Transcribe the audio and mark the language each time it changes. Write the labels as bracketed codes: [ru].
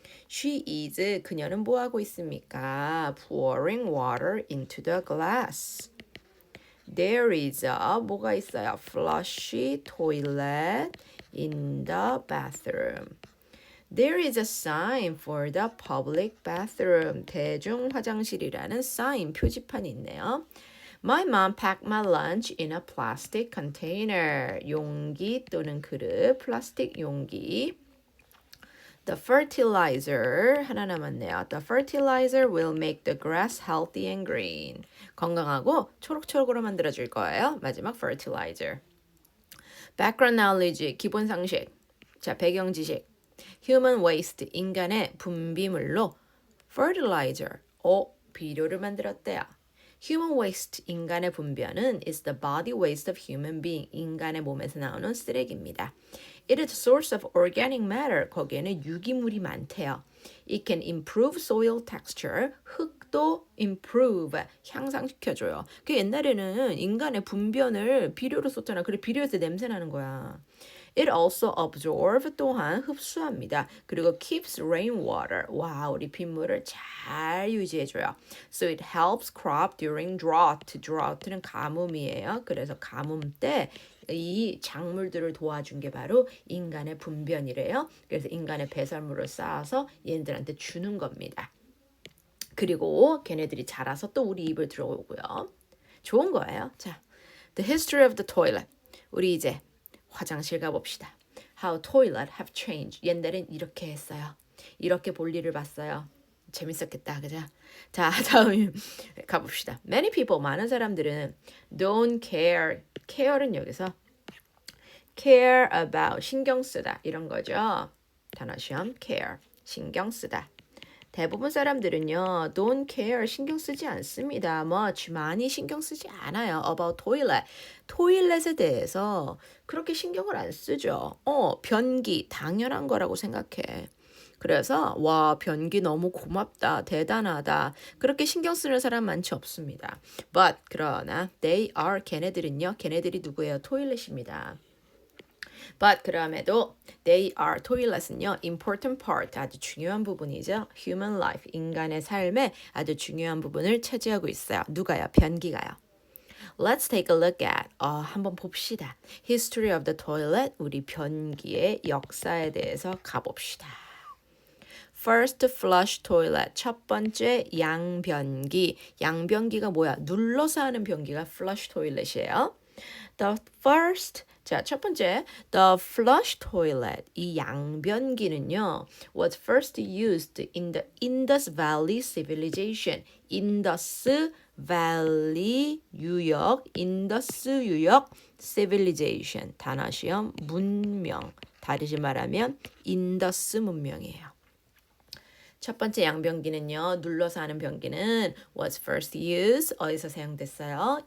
[en] She is, [ko] 그녀는 뭐 하고 있습니까? [en] Pouring water into the glass. There is a, [ko] 뭐가 있어요? [en] Flush toilet in the bathroom. There is a sign for the public bathroom. [ko] 대중 화장실이라는 sign, 표지판이 있네요. [en] My mom packed my lunch in a plastic container. [ko] 용기 또는 그릇, 플라스틱 용기. [en] The fertilizer, [ko] 하나 남았네요. [en] The fertilizer will make the grass healthy and green. [ko] 건강하고 초록초록으로 만들어줄 거예요. 마지막 fertilizer. [en] Background knowledge, [ko] 기본 상식. 자, 배경 지식. [en] Human waste, [ko] 인간의 분비물로 fertilizer, 비료를 만들었대요. [en] Human waste, [ko] 인간의 분변은 [en] is the body waste of human being, [ko] 인간의 몸에서 나오는 쓰레기입니다. [en] It is a source of organic matter, [ko] 거기에는 유기물이 많대요. [en] It can improve soil texture, [ko] 흙도 [en] improve, [ko] 향상시켜줘요. 그 옛날에는 인간의 분변을 비료로 썼잖아. 그래 비료에서 냄새 나는 거야. [en] It also absorb, [ko] 또한 흡수합니다. 그리고 [en] keeps rainwater. [ko] 와, 우리 빗물을 잘 유지해줘요. [en] So it helps crop during drought. [ko] drought는 가뭄이에요. 그래서 가뭄 때 이 작물들을 도와준 게 바로 인간의 분변이래요. 그래서 인간의 배설물을 쌓아서 얘네들한테 주는 겁니다. 그리고 걔네들이 자라서 또 우리 입을 들어오고요. 좋은 거예요. 자, [en] the history of the toilet. [ko] 우리 이제 화장실 가봅시다. [en] How toilet have changed. [ko] 옛날엔 이렇게 했어요. 이렇게 볼일을 봤어요. 재밌었겠다, 그죠? 자, 다음 가봅시다. [en] Many people, [ko] 많은 사람들은 [en] don't care. [ko] care는 여기서 care about, 신경 쓰다 이런 거죠. 단어 시험 care, 신경 쓰다. 대부분 사람들은요, [en] don't care, [ko] 신경 쓰지 않습니다. much, 많이 신경 쓰지 않아요. [en] about toilet, [ko] 토일렛에 대해서 그렇게 신경을 안 쓰죠. 변기, 당연한 거라고 생각해. 그래서 와, 변기 너무 고맙다, 대단하다. 그렇게 신경 쓰는 사람 많지 없습니다. But, 그러나 [en] they are, [ko] 걔네들은요, 걔네들이 누구예요? 토일렛입니다. But 그럼에도 [en] they are, [ko] toilet은요, [en] important part, [ko] 아주 중요한 부분이죠. [en] Human life, [ko] 인간의 삶의 아주 중요한 부분을 차지하고 있어요. 누가요? 변기가요. [en] Let's take a look at, [ko] 한번 봅시다. [en] History of the toilet, [ko] 우리 변기의 역사에 대해서 가봅시다. [en] First flush toilet, [ko] 첫 번째 양변기. 양변기가 뭐야? 눌러서 하는 변기가 flush toilet이에요. [en] The first, [ko] 자, 첫 번째, [en] the flush toilet, [ko] 이 양변기는요, [en] was first used in the Indus Valley civilization. [ko] 인더스 밸리 유역, 인더스 유역 civilization, 단어 시험 문명, 다르게 말하면 인더스 문명이에요. 첫 번째 양변기는요, 눌러서 하는 변기는 [en] was first used, [ko] 어디서 사용됐어요?